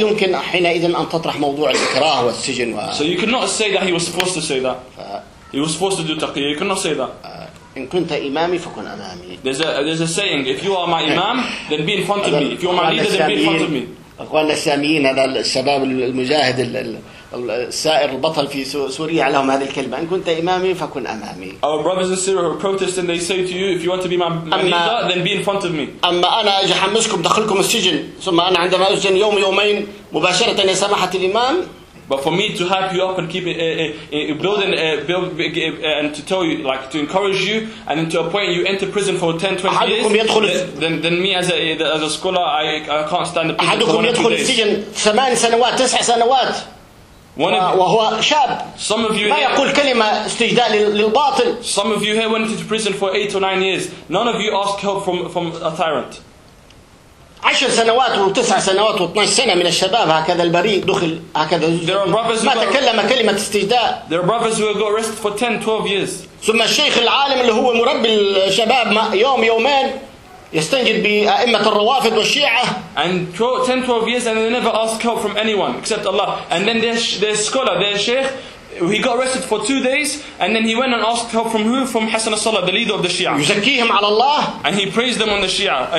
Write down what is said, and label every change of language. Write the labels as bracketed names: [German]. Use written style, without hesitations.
[English] So you cannot say that he was forced to say that. He was forced to do taqiyya. You cannot say that. [Arabic] إن كنت إمامي فكن أمامي. [English] There's a saying, if you are my Imam, then be in front of me. If you are my leader, then be in front of me. [Arabic] أخواننا الساميين هذا الشباب المجاهد السائر البطل في سوريا لهم هذه الكلمة إن كنت إمامي فكن أمامي. [English] Our brothers and sisters who protest and they say to you if you want to be my leader then be in front of me. [Arabic] أما أنا أجي حمسكم دخلكم السجن ثم أنا عندما أسجن يوم يومين مباشرة يا سماحة الإمام. [English] But for me to hype you up and keep and to tell you, like to encourage you, and then to appoint you enter prison for 10-20 years, then me as a scholar, I can't stand the prison for 1-2 days. Some of you here went into prison for 8 or 9 years. None of you ask help from a tyrant. [Arabic] 10 سنوات و9 سنوات و12 سنه من الشباب هكذا البريء دخل هكذا ما تكلم كلمه استجداء. [English] There are brothers who go arrest for 10 12 years. [Arabic] ثم الشيخ العالم اللي هو مربي الشباب يوم يومين يستنجد بأئمة الروافض والشيعة. [English] And 10 12 years and they never ask help from anyone except Allah. And then their scholar, their sheikh, he got arrested for 2 days and then he went and asked help from who? From Hassan al-Salah, the leader of the Shia. [Arabic] يزكيهم على الله. [English] And he praised them on the Shia.